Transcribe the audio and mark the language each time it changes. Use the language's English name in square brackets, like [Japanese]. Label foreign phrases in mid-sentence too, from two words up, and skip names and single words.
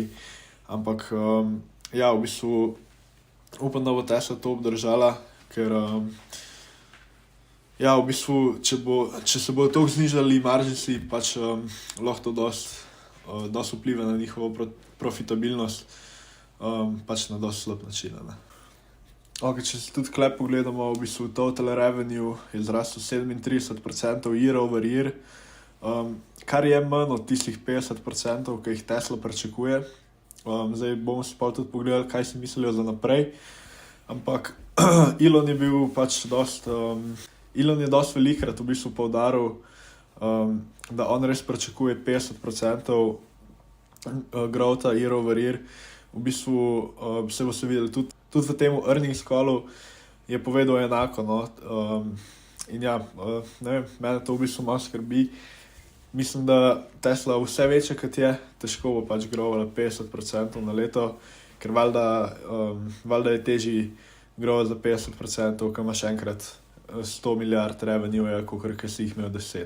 [Slovenian] Ampak ja, v bistvu upam, da bo Tesla to obdržala, ker ja, v bistvu, če se bodo toliko znižali marginsi, pač lahko to dosti vpliva na njihovo profitabilnost, pač na dosti slab način. Ne. Ok, če si tudi klep pogledamo, v bistvu [English] total revenue [Slovenian] je zrastel 37% [English] year over year, [Slovenian] kar je manj od tistih 50%, ki jih Tesla pričakuje. Zdaj bomo si pa tudi pogledali, kaj si mislijo za naprej. Ampak Elon je bil pač Elon je dosti velikrat v bistvu poudaril, da on res pričakuje 50% growtha [English] year over year. [Slovenian] V bistvu se bo se videli tudi v tem [English] earnings callu [Slovenian] je povedal enako. No? In ja, ne vem, mene to v bistvu malo skrbi. Mislim, da Tesla vse večje, kot je, težko bo pač grovala 50% na leto, ker valjda je težji grova za 50%, ko imaš enkrat 100 milijard revenue, kakor si jih imel 10.